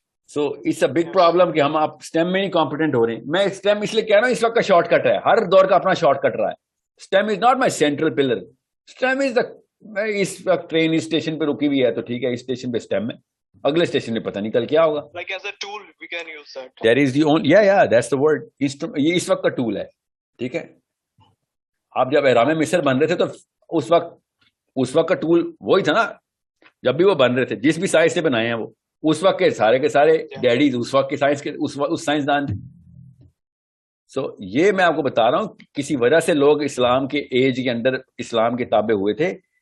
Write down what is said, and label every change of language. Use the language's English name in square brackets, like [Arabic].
[English] so it's a big problem [Urdu] کہ ہم آپ اسٹیم میں نہیں کمپیٹنٹ ہو رہے ہیں. میں اسٹیم اس لیے کہہ رہا ہوں اس وقت کا شارٹ کٹ ہے, ہر دور کا اپنا شارٹ کٹ رہا ہے. [English] Stem is not my central pillar. Stem is the, [Urdu] اس وقت ٹرین اس اسٹیشن پہ رکی ہوئی ہے تو ٹھیک ہے, اس اسٹیشن پہ اسٹیم ہے, اگلے اسٹیشن پہ پتہ نہیں کل کیا ہوگا. [English] Like as a tool we can use that. That is the only, yeah, that's the word. [Urdu] یہ اس وقت کا ٹول ہے. ٹھیک ہے, آپ جب احرام مصر بن رہے تھے تو اس وقت کا ٹول وہی تھا نا, جب بھی وہ بن رہے تھے, جس بھی سائنس سے بنائے ہیں وہ اس وقت کے سارے ڈیڈیز اس وقت کے سائنس کے اس سائنسدان تھے. سو یہ میں آپ کو بتا رہا ہوں, کسی وجہ سے لوگ اسلام کے ایج کے اندر اسلام کے تابع ہوئے تھے.